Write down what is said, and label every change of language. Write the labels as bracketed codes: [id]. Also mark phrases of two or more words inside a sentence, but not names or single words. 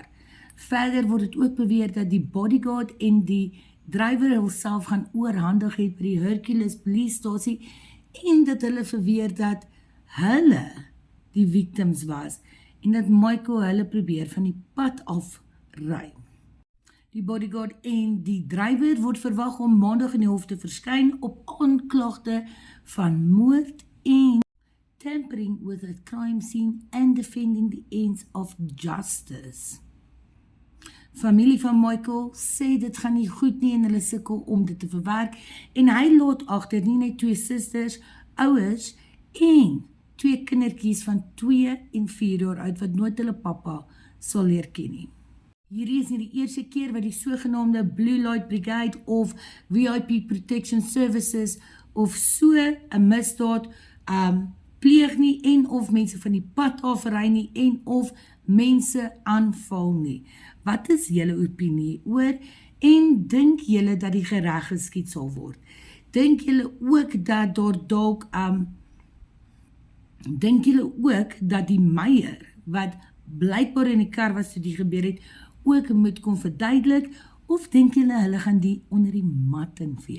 [af] Verder word dit ook beweer dat die bodyguard en die drywer homself gaan oorhandig het by die Hercules polisiestasie en dat hulle verweer dat hulle die victims was en dat Michael hulle probeer van die pad af ry. Die bodyguard en die drywer word verwag om maandag in die hof te verskyn op aanklagte van moord en [en] tampering with a crime scene and defending the ends of justice. [af] Familie van Michael sê dit gaan nie goed nie en hulle sukkel om dit te verwerk en hy laat agter nie net 2 susters, ouers en 2 kindertjies van 2 en 4 jaar oud wat nooit hulle pappa sal leer ken nie. Hierdie is nie die eerste keer wat die sogenaamde Blue Light Brigade of VIP Protection Services of so 'n misdaad pleeg nie en of mense van die pad af ry nie en of mense aanval nie. Wat is julle opinie oor en dink julle dat die gereg geskied sal word? Dink julle ook dat daar dalk dink julle ook dat die Meyer wat blykbaar in die kar was toe die gebeur het ook moet kom verduidelik of dink julle hulle gaan die onder die mat invee?